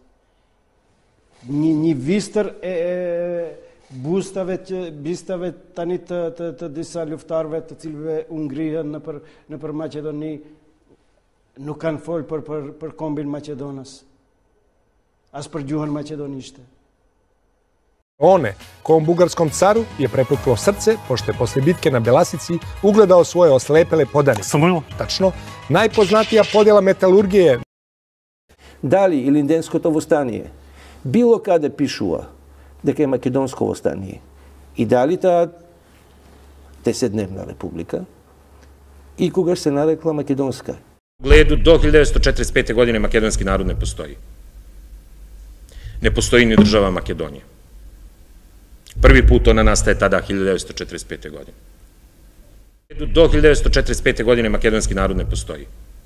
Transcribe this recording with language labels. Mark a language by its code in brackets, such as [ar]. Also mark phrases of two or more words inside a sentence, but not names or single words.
[sq] Një vistër e bistave tani të disa luftarëve të cilëve u ngrihen nëpër Maqedoni nuk kanë folë për kombin Maqedonës, as për gjuhën maqedonishte. [sr] One, kom bugarskom caru je prepuklo srce, pošto je posle bitke na Belasici ugledao svoje oslepele podanike. Samuil. Tačno. Najpoznatija podjela metalurgije je... [mk] Дали Илинденското востание било каде пишува дека е македонско востание и дали таа 10-дневна република и когаш се нарекла македонска. [sr] U pogledu do 1945. godine makedonski narod ne postoji. Ne postoji ni država Makedonije. Prvi put ona nastaje tada 1945. godine. Do 1945. godine makedonski narod ne postoji.